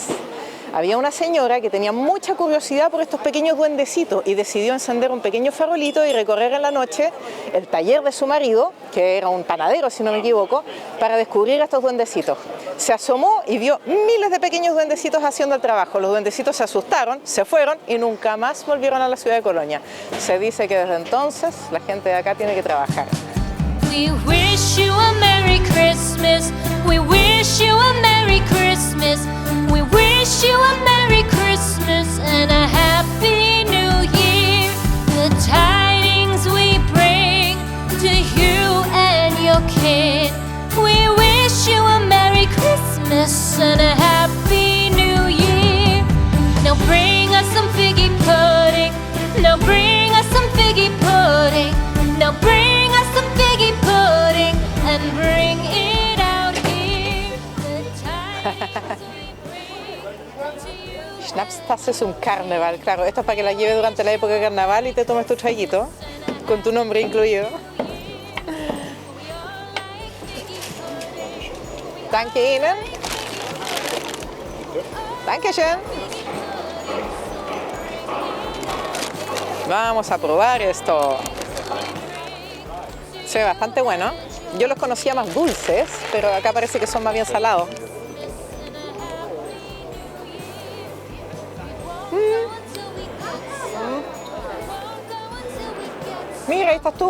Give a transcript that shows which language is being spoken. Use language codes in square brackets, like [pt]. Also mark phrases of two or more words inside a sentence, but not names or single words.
[es] Había una señora que tenía mucha curiosidad por estos pequeños duendecitos y decidió encender un pequeño farolito y recorrer en la noche el taller de su marido, que era un panadero si no me equivoco, para descubrir a estos duendecitos. Se asomó y vio miles de pequeños duendecitos haciendo el trabajo. Los duendecitos se asustaron, se fueron y nunca más volvieron a la ciudad de Colonia. Se dice que desde entonces la gente de acá tiene que trabajar. [en] We wish you a Merry Christmas. We wish you a Merry Christmas. We wish you a Merry Christmas and a Happy New Year. The tidings we bring to you and your kid. We wish you a Merry Christmas and a Happy New Year. Now bring us some figgy pudding. Now bring us some figgy pudding. Now bring us some figgy pudding and bring it out here. The tidings we bring to you. [es] Schnapstas es un carnaval, claro. Esto es para que la lleves durante la época de carnaval y te tomes tu traguito, con tu nombre incluido. [de] Danke Ihnen. Dankeschön. [es] Vamos a probar esto. Se ve bastante bueno. Yo los conocía más dulces, pero acá parece que son más bien salados. Mira, ahí estás tú.